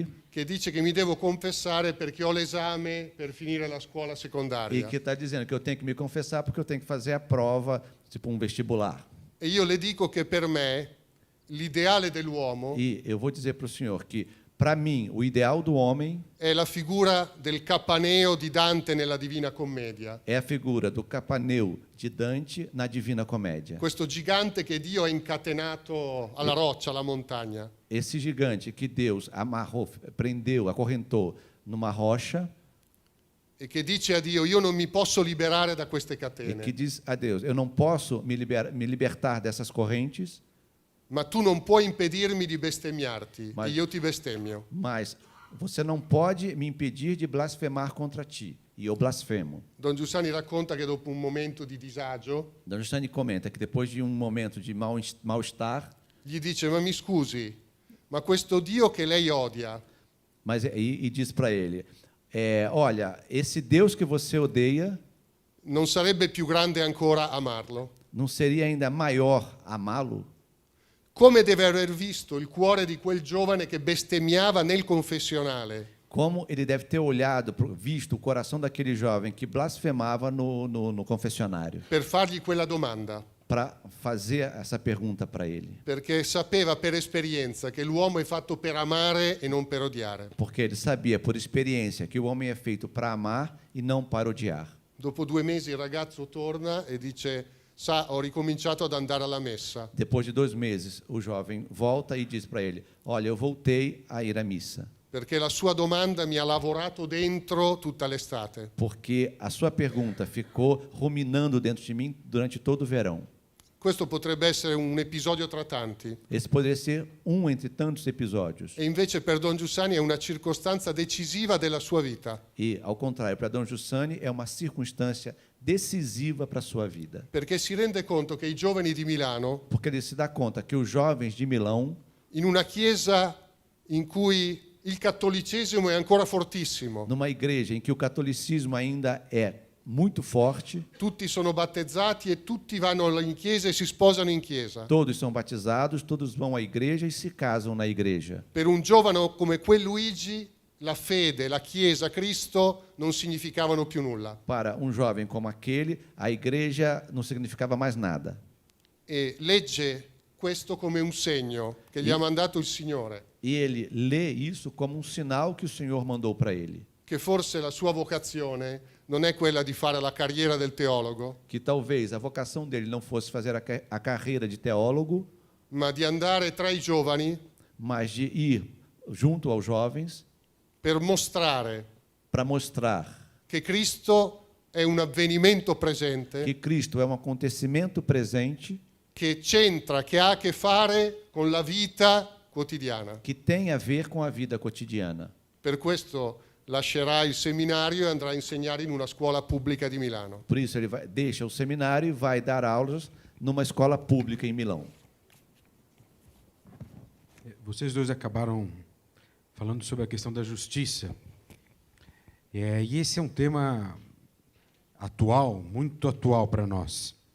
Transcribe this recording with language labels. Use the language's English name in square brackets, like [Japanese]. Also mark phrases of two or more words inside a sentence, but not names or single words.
[Italian] che dice che mi devo confessare perché ho l'esame per finire la scuola e secondaria. [Portuguese] que está dizendo que eu tenho que me confessar porque eu tenho que fazer a prova, tipo um vestibular. [Italian] E io le dico che per me l'ideale dell'uomo [Portuguese] E eu vou dizer para o senhor que, para mim, o ideal do homem [Italian] è la figura del Capaneo di Dante nella Divina Commedia. [Portuguese] é a figura do Capaneu de Dante na Divina Comédia. [Italian] Questo gigante che Dio ha incatenato alla roccia, alla montagna. [Portuguese] Esse gigante que Deus amarrou, prendeu, acorrentou numa rocha [Italian] E che dice a Dio: io non mi posso liberare da queste [Portuguese] e que [Italian] catene, [Portuguese] diz a Deus: eu não posso me libertar dessas correntes, [Italian] ma tu non puoi impedirmi di bestemmiarti, Ma- e io ti bestemmio. [Portuguese] mas você não pode me impedir de blasfemar contra ti. E eu blasfemo. [Italian] Don Giussani racconta che dopo un momento di disagio [Portuguese] Don Giussani comenta que depois de um momento de mal-estar, [Italian] gli dice: ma mi scusi, ma questo Dio che lei odia, [Portuguese] mas e diz para ele: olha, esse Deus que você odeia, [Italian] non sarebbe più grande ancora amarlo? [Portuguese] não seria ainda maior amá-lo? [Italian] Come deve aver visto il cuore di quel giovane che bestemmiava nel confessionale? [Portuguese] Como ele deve ter olhado, visto o coração daquele jovem que blasfemava no confessionário, [Italian] Per fargli quella domanda, [Portuguese] para fazer essa pergunta para ele. [Italian] perché sapeva per esperienza che l'uomo è fatto per amare e non per odiare. [Portuguese] Porque ele sabia, por experiência, que o homem é feito para amar e não para odiar. [Italian] Dopo 2 mesi il ragazzo torna e dice: sa, ho ricominciato ad andare alla messa. [Portuguese] Depois de 2 meses, o jovem volta e diz para ele: olha, eu voltei a ir à missa, [Italian] Perché la sua domanda mi ha lavorato dentro tutta l'estate. [Portuguese] porque a sua pergunta ficou ruminando dentro de mim durante todo o verão. [Italian] Questo potrebbe essere un episodio tra tanti. [Portuguese] Esse poderia ser um entre tantos episódios. [Italian] E invece per Don Giussani è una circostanza decisiva della sua vita. [Portuguese] E, ao contrário, para Dom Giussani é uma circunstância decisiva para a sua vida. [Italian] Perché si rende conto che i giovani di Milano, [Portuguese] Porque ele se dá conta que os jovens de Milão, [Italian] in una chiesa in cui il cattolicesimo è ancora fortissimo, [Portuguese] numa igreja em que o catolicismo ainda é muito forte, [Italian] tutti sono battezzati e tutti vanno in chiesa e si sposano in chiesa. [Portuguese] todos são batizados, todos vão à igreja e se casam na igreja. [Italian] Per un giovane come quel Luigi, la fede, la chiesa, Cristo non significavano più nulla. [Portuguese] Para um jovem como aquele, a igreja não significava mais nada. [Italian] E legge questo come un segno che gli ha mandato il Signore, [Portuguese] E ele lê isso como um sinal que o Senhor mandou para ele. [Italian] che forse la sua vocazione non è quella di fare la carriera del teologo, [Portuguese] Que talvez a vocação dele não fosse fazer a carreira de teólogo, [Italian] ma di andare tra i giovani [Portuguese] mas de ir junto aos jovens [Italian] per mostrare [Portuguese] para mostrar [Italian] che Cristo è un avvenimento presente, [Portuguese] que Cristo é um acontecimento presente [Italian] che c'entra, che ha a che fare con la vita quotidiana. [Portuguese] que tem a ver com a vida cotidiana. [Italian] Per questo lascerà il seminario e andrà a insegnare in una scuola pubblica di Milano. [Portuguese] Por isso ele deixa o seminário e vai dar aulas numa escola pública em Milão. Vocês dois acabaram falando sobre a questão da justiça. E esse é um tema atual, muito atual para nós.